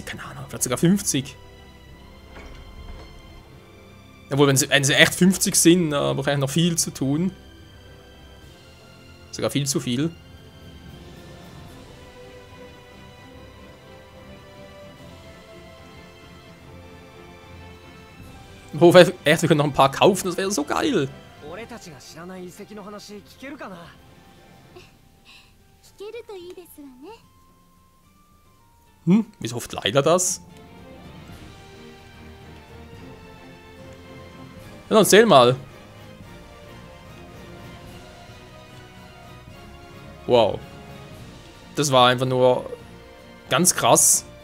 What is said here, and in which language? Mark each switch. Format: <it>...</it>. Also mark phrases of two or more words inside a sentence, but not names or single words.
<de>Keine Ahnung, vielleicht sogar 50. Obwohl, wenn sie echt 50 sind, aber eigentlich noch viel zu tun. Sogar viel zu viel. Ich hoffe echt, wir können noch ein paar kaufen, das wäre so geil.</de> <ja>俺たちが知らない遺跡の話聞けるかな。聞けるといいですわね。</ja> <de>Wieso hofft leider das? Ja, dann erzähl mal. Wow. Das war einfach nur ganz krass.</de>